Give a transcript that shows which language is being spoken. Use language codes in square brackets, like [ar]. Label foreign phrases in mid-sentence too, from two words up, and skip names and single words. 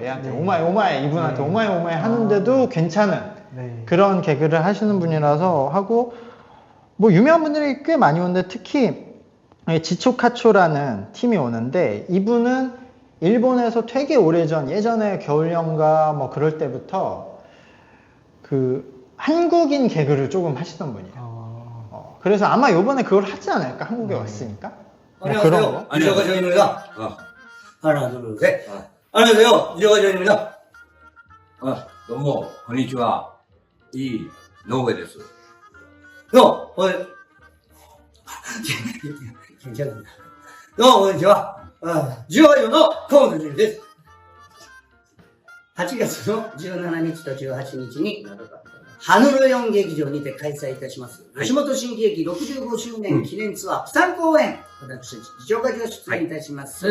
[ko] 얘한테 [en] oh my oh my [ko] 이분한테 [en] oh my oh my [ko] 하는데도 괜찮은 그런 개그를 하시는 분이라서 하고 뭐 유명한 분들이 꽤 많이 오는데 특히 지초카초라는 팀이 오는데 이분은 일본에서 되게 오래전 예전에 겨울연가 뭐 그럴 때부터 그 한국인 개그를 조금 하시던 분이에요. 그래서 아마 요번에 그걸 하지 않을까? 한국에 왔으니까. 뭐 그런 거. 안녕하세요. 조인입니다. 하나, 둘, 셋. 안녕하세요. 조인입니다. [ja] どうも、こんにちは。いい、野上です。 [ko] 요, 괜찮습니다. 요, [ja] konnichiwa. 18の河野純です。8月の17日と18日に、ハヌルヨン劇場にて開催いたします。吉本新喜劇65周年記念ツアー、プサン公演。私、次長課長出演いたします。